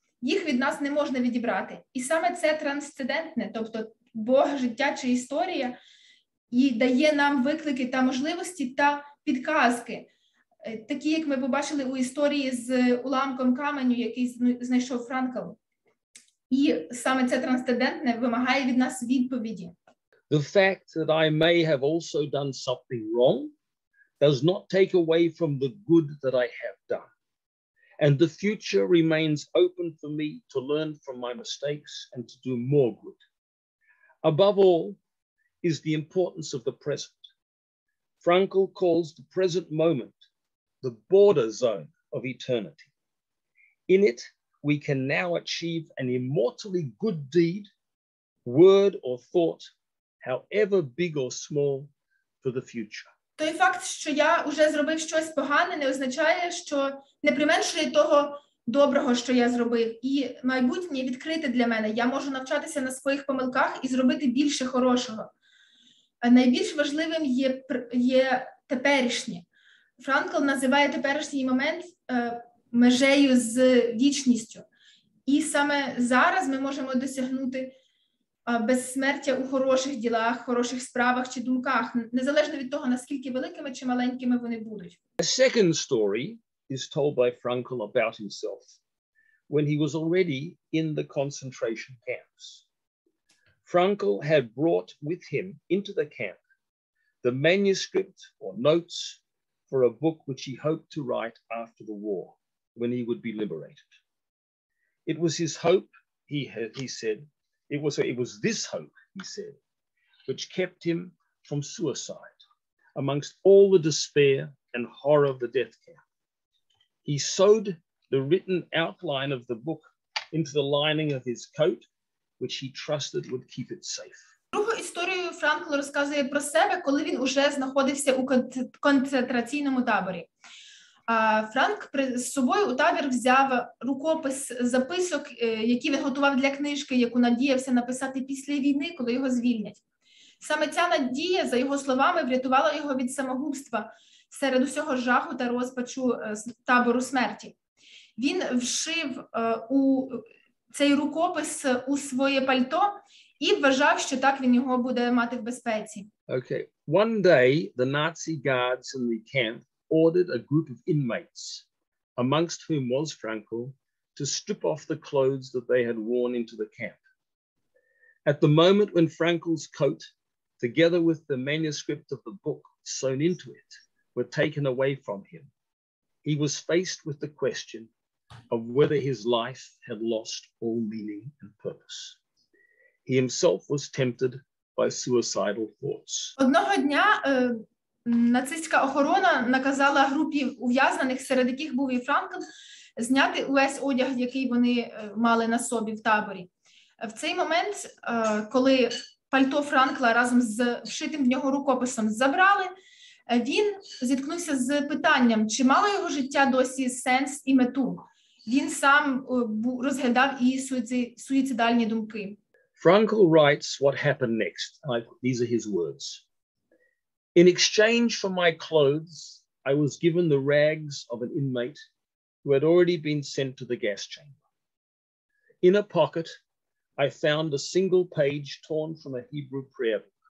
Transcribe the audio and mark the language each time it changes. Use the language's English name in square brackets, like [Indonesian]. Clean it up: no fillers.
[Ukrainian] Їх від нас не можна відібрати. І саме це трансцендентне, тобто Бог, життя чи історія, і дає нам виклики та можливості та підказки, такі, як ми побачили у історії з уламком каменю, який знайшов Франкл. І саме це трансцендентне вимагає від нас відповіді. [English] The fact that I may have also done something wrong does not take away from the good that I have done. And the future remains open for me to learn from my mistakes and to do more good. Above all is the importance of the present. Fранкл calls the present moment the border zone of eternity. In it, we can now achieve an immortally good deed, word or thought, however big or small, for the future. [Ukrainian] Той факт, що я вже зробив щось погане, не означає, що не применшує того доброго, що я зробив. І майбутнє відкрите для мене. Я можу навчатися на своїх помилках і зробити більше хорошого. Найбільш важливим є теперішнє. Франкл називає теперішній момент межею з вічністю. І саме зараз ми можемо досягнути безсмертя у хороших ділах, хороших справах чи думках, незалежно від того, наскільки великими чи маленькими вони будуть. [English] A second story is told by Fранкл about himself when he was already in the concentration camps. Fранкл had brought with him into the camp the manuscript or notes for a book which he hoped to write after the war, when he would be liberated. It was his hope, he said, it was this hope, he said, which kept him from suicide amongst all the despair and horror of the death camp. He sewed the written outline of the book into the lining of his coat, which he trusted would keep it safe. [Ukrainian] Другу історію Франкл розказує про себе, коли він уже знаходився у концентраційному таборі. Франк з собою у табір взяв рукопис записок, які він готував для книжки, яку надіявся написати після війни, коли його звільнять. Саме ця надія, за його словами, врятувала його від самогубства серед усього жаху та розпачу табору смерті. Він вшив цей рукопис у своє пальто і вважав, що так він його буде мати в безпеці. [English] Okay. One day, the Nazi guards in the camp ordered a group of inmates, amongst whom was Fранкл, to strip off the clothes that they had worn into the camp. At the moment when Frankl's coat, together with the manuscript of the book sewn into it, were taken away from him, he was faced with the question of whether his life had lost all meaning and purpose. He himself was tempted by suicidal thoughts. [Ukrainian] Одного дня нацистська охорона наказала групі ув'язнених, серед яких був і Франкл, зняти увесь одяг, який вони мали на собі в таборі. В цей момент, коли пальто Франкла разом з вшитим в нього рукописом забрали, він зіткнувся з питанням, чи мало його життя досі сенс і мету. Він сам розглядав і суїцидальні думки. [English] Франкл writes what happened next. These are his words. In exchange for my clothes, I was given the rags of an inmate who had already been sent to the gas chamber. In a pocket, I found a single page torn from a Hebrew prayer book.